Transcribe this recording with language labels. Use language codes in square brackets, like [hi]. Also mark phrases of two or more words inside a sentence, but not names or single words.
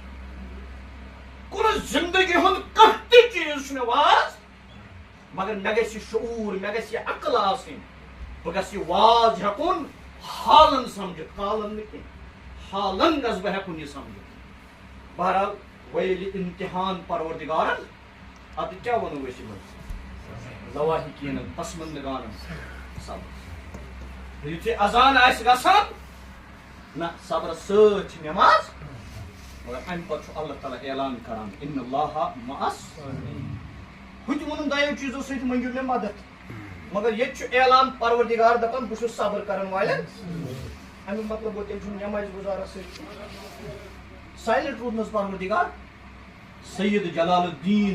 [ks] کُنہِ زندگی ہُنٛد کانٛہہ تہِ چیٖز چھُ مےٚ واز مگر مےٚ گژھِ یہِ شعوٗر مےٚ گژھِ یہِ عقل آسٕنۍ بہٕ گژھٕ یہِ واز ہٮ۪کُن حالن سمجھِتھ کالن نہٕ کینٛہہ حالن گژھٕ بہٕ ہٮ۪کُن یہِ سمجھِتھ بہرحال وۄنۍ ییٚلہِ امتحان پروردگارن ادٕ کیٛاہ وَنو أسۍ یِمن لواحقیٖنن پسمندگانن صبر یُتھُے اذان آسہِ گژھان نہ صبرس سۭتۍ چھِ نٮ۪ماز مگر امہِ پتہٕ چھُ اللہ تعالیٰ اعلان کران [ar] اِنَّ اللّٰہَ مَعَ الصَّابِریٖنَ [ks] ہُتہِ ووٚنُن دۄیو چیٖزو سۭتۍ منٛگِو مےٚ مدد مگر ییٚتہِ چھُ اعلان پروردگار دپان بہٕ چھُس صبر کرن والٮ۪ن امیُک مطلب گوٚو تیٚلہِ چھُنہٕ نٮ۪مازِ گُزارس سۭتۍ سایلنٹ روٗدنس پروردگار سید جلال الدین